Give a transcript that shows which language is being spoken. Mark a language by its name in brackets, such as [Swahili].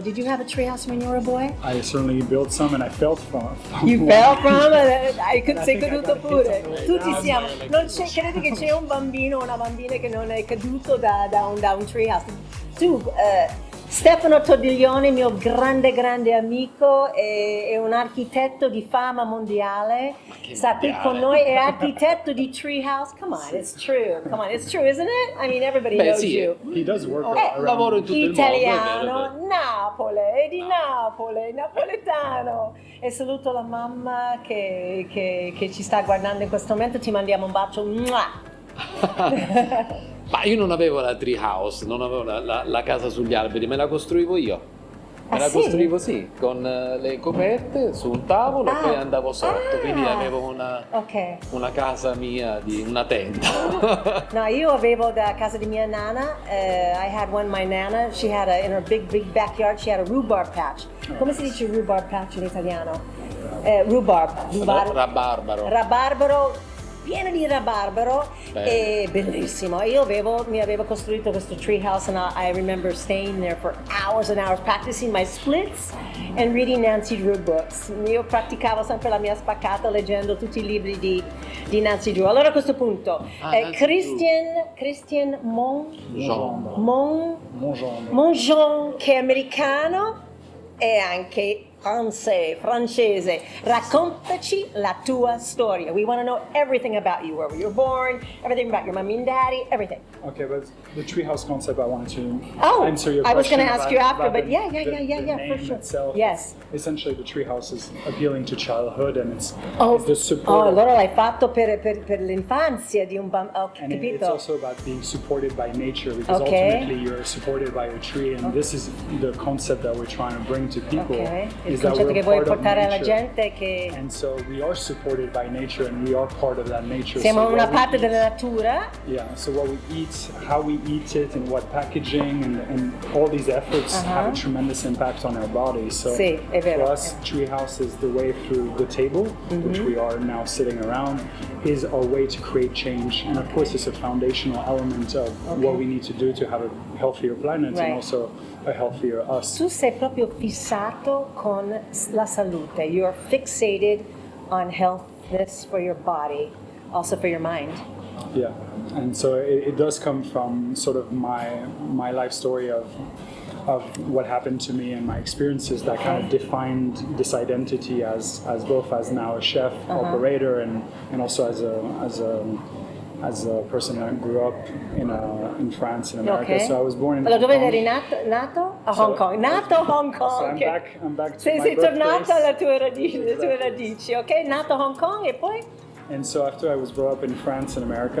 [English] Did you have a treehouse when you were a boy? I certainly built some, and I felt from. You fell from it? [Italian] Sei caduto pure. Tutti siamo. Non c'è, credi che c'è un bambino o una bambina che non è caduto da un treehouse. Tu, Stefano Tordiglione, mio grande amico, è un architetto di fama mondiale. Sta qui con noi, è architetto di Treehouse. [English] Come on, it's true. It's true, isn't it? I mean, everybody knows you. He does work [Italian] lavoro in tutto il mondo. Italiano, Napoli, è di Napoli, napoletano. E saluto la mamma che ci sta guardando in questo momento. Ti mandiamo un bacio. Ma io non avevo la treehouse, non avevo la casa sugli alberi, me la costruivo io. Costruivo con le coperte su un tavolo e poi andavo sotto, quindi avevo una casa mia di una tenda. No, io avevo da casa di mia nana, [English] I had one, my nana, she had in her big backyard, she had a rhubarb patch. [Italian] Come si dice rhubarb patch in italiano? Rabarbaro, pieno di rabarbaro e bellissimo. Io mi avevo costruito questo treehouse [English] and I remember staying there for hours and hours practicing my splits and reading Nancy Drew books. [Italian] Io praticavo sempre la mia spaccata leggendo tutti i libri di Nancy Drew. Allora a questo punto, Christian Mongeon, che è americano e anche francese. Raccontaci la tua storia. [English] We want to know everything about you, where you were born, everything about your mommy and daddy, everything. Okay, but the treehouse concept, I wanted to answer your question. I was going to ask you after, but the yeah, name for sure. Itself, yes. Essentially, the treehouse is appealing to childhood, and it's the support. [Italian] Allora l'hai fatto per l'infanzia di un bambino. [English] And it's also about being supported by nature, because ultimately you're supported by a tree, and this is the concept that we're trying to bring to people. [Italian] Il concetto che vuoi portare alla gente che [English] and so we are supported by nature and we are part of that nature. [Italian] Siamo una parte della natura. [English] Yeah, so what we eat, how we eat it, and what packaging and all these efforts have a tremendous impact on our bodies. So for us, Treehouse is the way through the table, which we are now sitting around, is our way to create change. And of course, it's a foundational element of what we need to do to have a healthier planet and also a healthier us. [Italian] Tu sei proprio fissato con la salute. [English] You're fixated on healthness for your body, also for your mind. Yeah, and so it does come from sort of my life story of what happened to me and my experiences that kind of defined this identity as both as now a chef, operator, and also as a person that grew up in France, in America. So I was born in Hong Kong. [Italian] Dove eri nato? A Hong Kong. Nato a Hong Kong. [English] So I'm back to my [Italian] sei tornato [English] birthplace. [Italian] alle tue radici, ok? Nato a Hong Kong e poi? [English] And so after I was brought up in France and America.